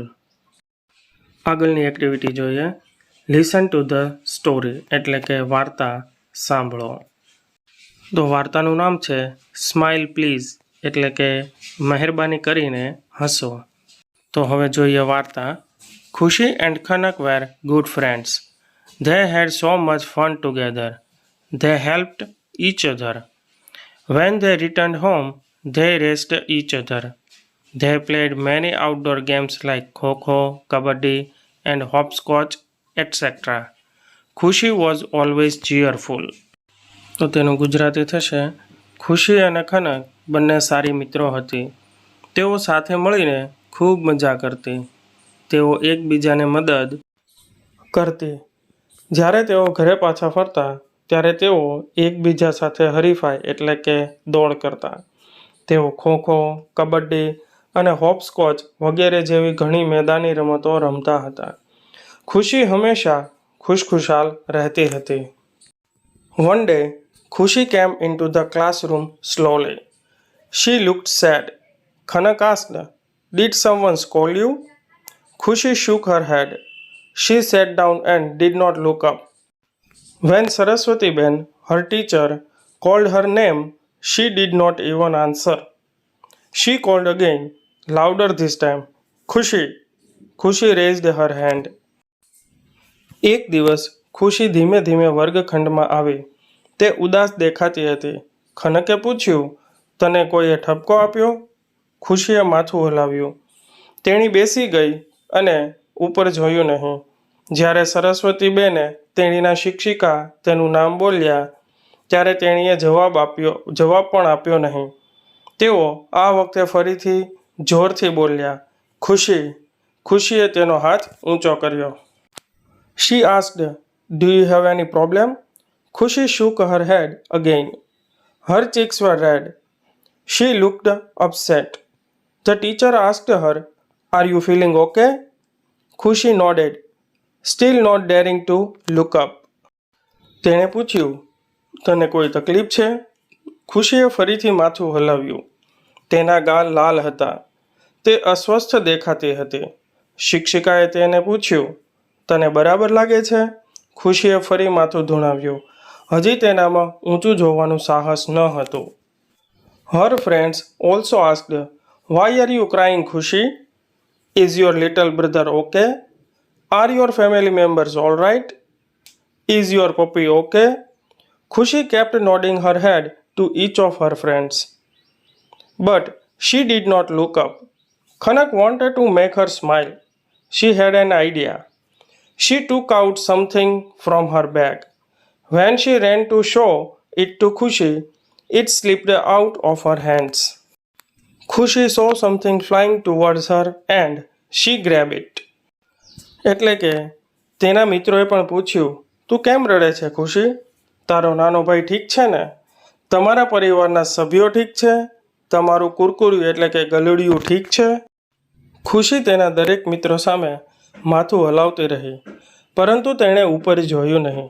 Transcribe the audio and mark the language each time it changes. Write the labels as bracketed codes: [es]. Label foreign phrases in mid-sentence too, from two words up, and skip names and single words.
[gu] આગળની એક્ટિવિટી જોઈએ. [en] listen to the story, [gu] એટલે કે વાર્તા સાંભળો. તો વાર્તાનું નામ છે સ્માઇલ પ્લીઝ, એટલે કે મહેરબાની કરીને હસો. તો હવે જોઈએ વાર્તા. [en] Khushi and Khanak were good friends. They had so much fun together. They helped each other. When they returned home, they raced each other. They played many outdoor games like Kho-Kho, Kabaddi, and hopscotch, etc. Khushi was always cheerful. [gu] તો તેનું ગુજરાતી થશે, ખુશી અને ખનક બંને સારી મિત્રો હતી. તેઓ સાથે મળીને ખૂબ મજા કરતી. તેઓ એકબીજાને મદદ કરતી. જ્યારે તેઓ ઘરે પાછા ફરતા ત્યારે તેઓ એકબીજા સાથે હરીફાઈ એટલે કે દોડ કરતા. તેઓ ખોખો, કબડ્ડી અને હોપસ્કોચ વગેરે જેવી ઘણી મેદાની રમતો રમતા હતા. ખુશી હંમેશા ખુશખુશાલ રહેતી હતી. [en] One day, Khushi came into the classroom slowly. She looked sad. Khanak asked, "Did someone scold you?" Khushi shook her head. She sat down and did not look up. When Saraswati Ben, her teacher, called her name, she did not even answer. She called again, louder this time. "Khushi!" Khushi raised her hand. [gu] એક દિવસ ખુશી ધીમે ધીમે વર્ગખંડમાં આવી. તે ઉદાસ દેખાતી હતી. ખનકે પૂછ્યું, "તને કોઈએ ઠપકો આપ્યો?" ખુશીએ માથું હલાવ્યું. તેણી બેસી ગઈ અને ઉપર જોયું નહીં. જ્યારે સરસ્વતીબેને તેણીના શિક્ષિકા તેનું નામ બોલ્યા ત્યારે તેણીએ જવાબ પણ આપ્યો નહીં. તેઓ આ વખતે ફરીથી જોરથી બોલ્યા, "ખુશી!" ખુશીએ તેનો હાથ ઊંચો કર્યો. [en] She asked, "Do you have any problem?" Khushi shook her head again. Her cheeks were red. She looked upset. The teacher asked her, "Are you feeling okay?" Khushi nodded, still not daring to look up. તેણે પૂછ્યું, "તને કોઈ તકલીફ છે?" ખુશીએ ફરીથી માથું હલાવ્યું. તેના ગાલ લાલ હતા. તે અસ્વસ્થ દેખાતી હતી. શિક્ષિકાએ તેને પૂછ્યું, "તને બરાબર લાગે છે?" ખુશીએ ફરી માથું ધુણાવ્યું. હજી તેનામાં ઊંચું જોવાનું સાહસ ન હતું. Her friends also asked, "Why are you crying, Khushi? Is your little brother okay? Are your family members all right? Is your puppy okay?" Khushi kept nodding her head to each of her friends. But she did not look up. Khanak wanted to make her smile. She had an idea. She took out something from her bag. When she ran to show it to Khushi, it slipped out of her hands. Khushi saw something flying towards her and she grabbed it. [gu] એટલે કે તેના મિત્રોએ પણ પૂછ્યું, "તું કેમ રડે છે ખુશી? તારો નાનો ભાઈ ઠીક છે ને? તમારા પરિવારના સભ્યો ઠીક છે? તમારું કુરકુરિયું એટલે કે ગલુડિયું ઠીક છે?" ખુશી તેના દરેક મિત્રો સામે માથું હલાવતી રહી, પરંતુ તેણે ઉપર જોયું નહીં.